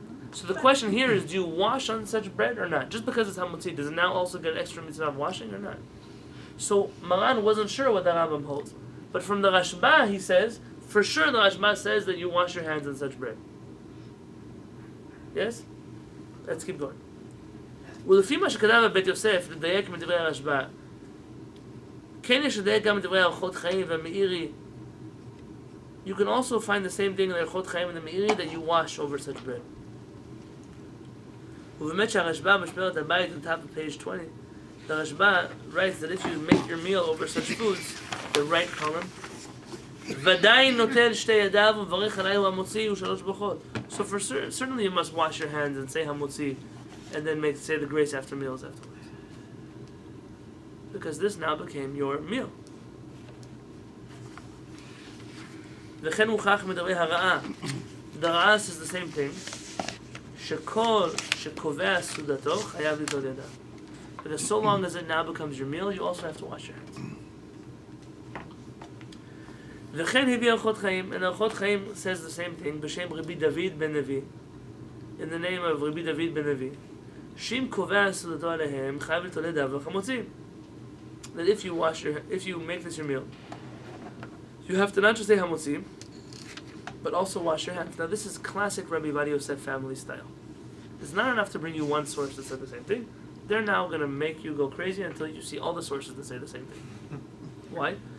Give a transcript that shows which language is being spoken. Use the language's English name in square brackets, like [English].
[English] So the question here is, do you wash on such bread or not? Just because it's hamotzi, does it now also get extra mitzvah of washing or not? So Maran wasn't sure what the Rambam holds. But from the Rashba, he says, for sure the Rashba says that you wash your hands in such bread. Yes? Let's keep going. [Hebrew] ולפי מה שכתב בבית יוסף, לדייק מדברי הרשב"א, כן יש לדייק גם מדברי אורחות חיים והמאירי. [English] You can also find the same thing in the אורחות חיים and the מאירי that you wash over such bread. [Hebrew] ובאמת שהרשב"א משמרת הבית [English] on top of page 20, the Rashba writes that if you make your meal over such foods, the right column, [Hebrew] ודאי נוטל שתי ידיו ומברך עליו המוציא ושלוש ברכות. [English] So for certainly you must wash your hands and say המוציא and then say the grace after meals afterwards. Because this now became your meal. [Hebrew] וכן הוכח מדברי הרעה. [English] The רעה says the same thing. [Hebrew] שכל שקובע סעודתו חייב ליטול ידיו. [English] Because so long as it now becomes your meal, you also have to wash your hands. [Hebrew] וכן הביא אורחות חיים, [English] and אורחות חיים says the same thing, [Hebrew] בשם רבי דוד בן לוי, [English] in the name of רבי דוד בן לוי, [Hebrew] שאם קובע סעודתו עליהם, חייב ליטול ידיו וחמוצים. [English] That if you make this your meal, you have to not just say hamotzim, but also wash your hands. Now this is classic Rabbi Yosef family style. It's not enough to bring you one source that said the same thing. They're now going to make you go crazy until you see all the sources that say the same thing. Why?